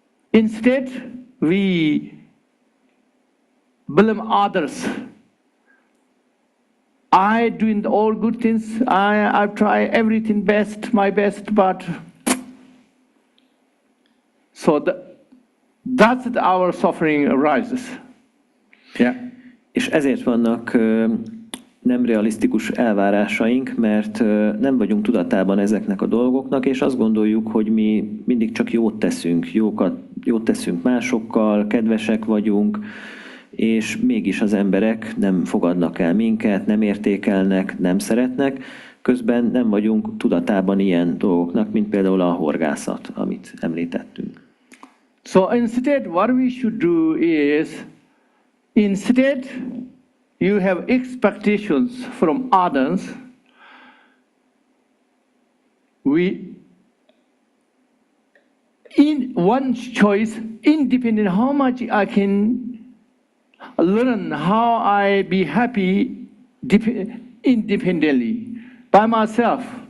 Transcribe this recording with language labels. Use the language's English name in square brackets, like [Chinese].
[English] Instead, we blame others. I doing all good things. I try everything best, my best, but so that's our suffering arises. Yeah. [Hungarian] És ezért vannak nem realisztikus elvárásaink, mert nem vagyunk tudatában ezeknek a dolgoknak, és azt gondoljuk, hogy mi mindig csak jót teszünk, jót teszünk másokkal, kedvesek vagyunk, és mégis az emberek nem fogadnak el minket, nem értékelnek, nem szeretnek, közben nem vagyunk tudatában ilyen dolgoknak, mint például a horgászat, amit említettünk. [English] So instead, what we should do is, instead you have expectations from others, in one choice, independent how much I can learn how I be happy independently by myself.